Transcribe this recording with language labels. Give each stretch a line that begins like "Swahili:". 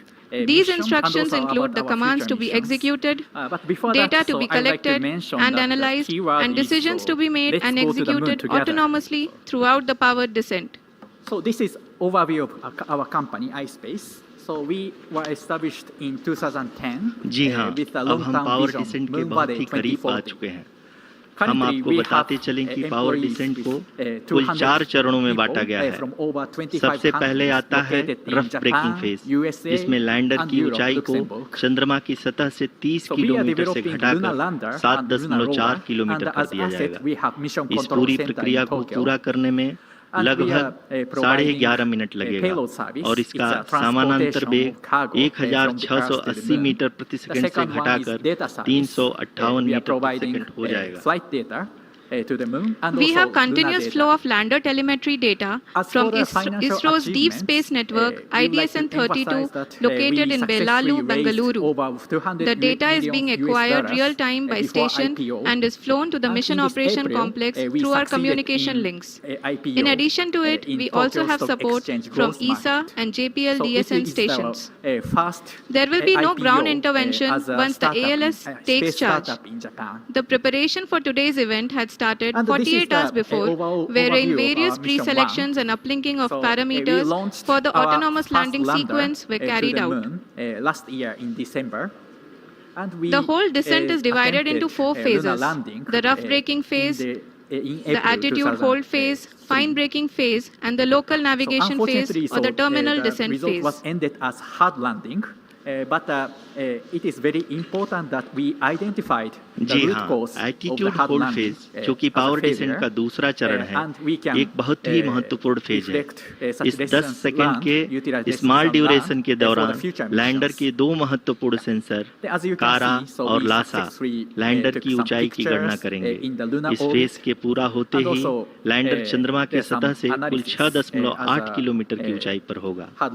English: These instructions include the commands to be executed, data to be collected and analyzed, and decisions to be made and executed autonomously throughout the powered descent. So this is overview of our company, iSpace. So we were established in 2010
Hindi: जी हाँ, अब हम power descent के बहुत ही करीब आ चुके हैं। हम आपको बताते चलें कि पावर डिसेंट को कुल 4 चरणों में बांटा गया है। सबसे पहले आता है रफ ब्रेकिंग फेज, जिसमें लैंडर की ऊंचाई को चंद्रमा की सतह से 30 किलोमीटर से घटाकर 7.4 किलोमीटर कर दिया जाएगा। इस पूरी प्रक्रिया को पूरा करने में लगभग 11.5 मिनट लगेगा और इसका समानांतर वेग 1680 मीटर प्रति सेकंड से घटाकर 358 मीटर प्रति सेकंड हो जाएगा।
English: We have continuous flow of lander telemetry data from ISRO's Deep Space Network IDSN-32 located in Belalu, Bengaluru. The data is being acquired real-time by station and is flown to the Mission Operation Complex through our communication links. In addition to it, we also have support from ESA and JPL DSN stations. There will be no ground intervention once the ALS takes charge. The preparation for today's event had started 48 hours before, wherein various pre-selections and uplinking of parameters for the autonomous landing sequence were carried out. Last year in December. The whole descent is divided into 4 phases: the rough braking phase, the attitude hold phase, fine braking phase, and the local navigation phase or the terminal descent phase. The result was ended as hard landing. But it is very important that we identified the root cause of the hard
Hindi: hold
English: landing
Hindi: phase, जो कि power descent का दूसरा चरण है, एक बहुत ही महत्वपूर्ण phase है। इस 10 सेकंड के स्मॉल ड्यूरेशन के दौरान लैंडर के 2 महत्वपूर्ण सेंसर कारा और लासा लैंडर की ऊंचाई की गणना करेंगे। इस फेज के पूरा होते ही लैंडर चंद्रमा की सतह से कुल 6.8 किलोमीटर की ऊंचाई पर होगा।